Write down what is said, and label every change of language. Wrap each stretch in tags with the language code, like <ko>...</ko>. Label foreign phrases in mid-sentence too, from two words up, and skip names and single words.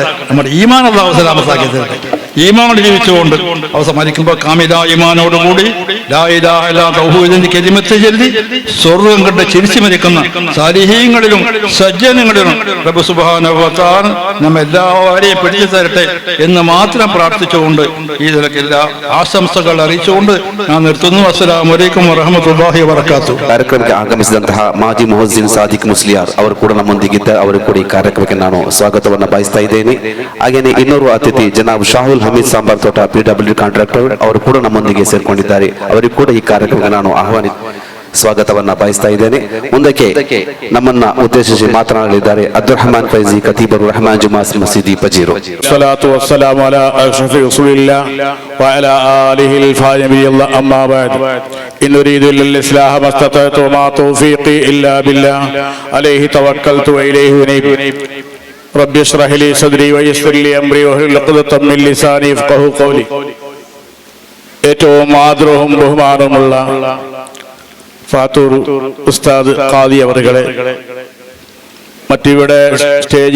<ml>നമ്മുടെ ഈമാൻ അല്ലാഹു സലാമത്താക്കി തരട്ടെ. ഈമാൻ ജീവിച്ചുകൊണ്ട് അവസാനിക്കുമ്പോൾ കാമില ഈമാനോടുകൂടി</ml> <ar>لا إله إلا الله</ar> <ml>തൗഹീദിന്റെ കലിമത്ത് ചൊല്ലി സ്വർഗ്ഗം കണ്ട് ചിരിച്ചു മരിക്കുന്ന സാലിഹീങ്ങളിലും സജ്ജനങ്ങളിലും റബ്ബ്</ml> <ar>سبحانه وتعالى</ar> <ml>നമ്മെ എല്ലാവരെയും പിടിച്ചു തരട്ടെ എന്ന് മാത്രം പ്രാർത്ഥിച്ചുകൊണ്ട് ഈ നിലയ്ക്കെല്ലാ ആശംസകൾ അറിയിച്ചുകൊണ്ട് ഞാൻ നിർത്തുന്നു.</ml> <ar>السلام عليكم ورحمة الله وبركاته.</ar> <kn>ಕಾರ್ಯಕ್ರಮಕ್ಕೆ ಆಗಮಿಸಿದಂತಹ ಮಾಜಿ ಮೊಹಸಿನ್ ಸಾದಿಕ್ ಮುಸ್ಲಿಯಾರ್ ಅವರು ಕೂಡ ನಮ್ಮೊಂದಿಗಿದ್ದ ಅವರು ಕೂಡ ಈ ಕಾರ್ಯಕ್ರಮಕ್ಕೆ ನಾನು ಸ್ವಾಗತವನ್ನು ಬಯಸ್ತಾ ಇದ್ದೇನೆ. ಹಾಗೆಯೇ ಇನ್ನೋರ್ವ ಅತಿಥಿ ಜನಾಬ್ ಶಾಹುಲ್ ಹಮೀದ್ ಸಾಂಬಾರ್ ತೋಟ PW ಕಾಂಟ್ರಾಕ್ಟರ್ ಅವರು ಕೂಡ ನಮ್ಮೊಂದಿಗೆ ಸೇರ್ಕೊಂಡಿದ್ದಾರೆ. ಅವರಿಗೂ ಕೂಡ ಈ ಕಾರ್ಯಕ್ರಮಕ್ಕೆ ನಾನು ಸ್ವಾಗತವನ್ನ ಬಯಸ್ತಾ ಇದ್ದೇನೆ. ಮುಂದಕ್ಕೆ ನಮ್ಮನ್ನ ಉದ್ದೇಶಿಸಿ ಮಾತನಾಡಲಿದ್ದಾರೆ ಅಬ್ದುರ್ರಹಮಾನ್ ಫೈಜಿ ಖತೀಬರು ರಹಮಾನ್ ಜುಮಾಸ್ ಮಸೀದಿ ಪಜೀರು.</kn> <ar>صلاة والسلام على أشرف رسول الله وعلى آله فايمي الله أما بعد. إن أريد إلا الإصلاح ما استطعت وما توفيقي إلا بالله عليه توكلت وإليه أنيب. رب اشرح لي صدري ويسر لي أمري واحلل عقدة من لساني يفقهوا قولي.</ar> <ml>ഏറ്റവും ആദരവും ബഹുമാനവുമുള്ള ഫാത്തൂർ ഉസ്താദ് ഖാദി അവറുകളെ, മറ്റിവിടെ സ്റ്റേജിൽ</ml>